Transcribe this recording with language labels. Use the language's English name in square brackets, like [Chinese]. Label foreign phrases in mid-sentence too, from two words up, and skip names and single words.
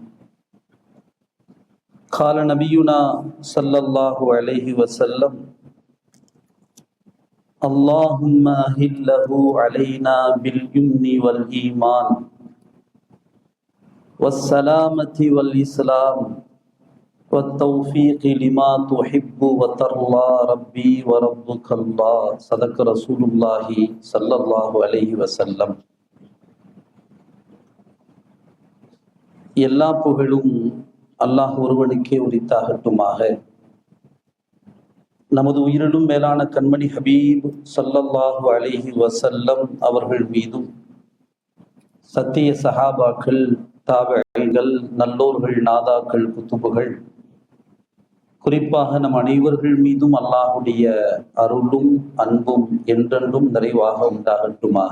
[Arabic] قال نبينا صلى الله عليه وسلم اللهم أهله علينا باليمن والإيمان والسلامة والإسلام والتوفيق لما تحب وترضى ربي وربك الله صدق رسول الله صلى الله عليه وسلم. [Tamil] எல்லா புகழும் அல்லாஹ் ஒருவனுக்கே உரித்தாகட்டுமாக. நமது உயிரிலும் மேலான கண்மணி ஹபீப் [Arabic] صلى الله عليه وسلم [Tamil] அவர்கள் மீதும் சத்திய சஹாபாக்கள், தாபிஈன்கள், நல்லோர்கள், நாதாக்கள், குத்துபுகள், குறிப்பாக நம் அனைவர்கள் மீதும் அல்லாஹுடைய அருளும் அன்பும் என்றென்றும் நிறைவாக உண்டாகட்டுமாக.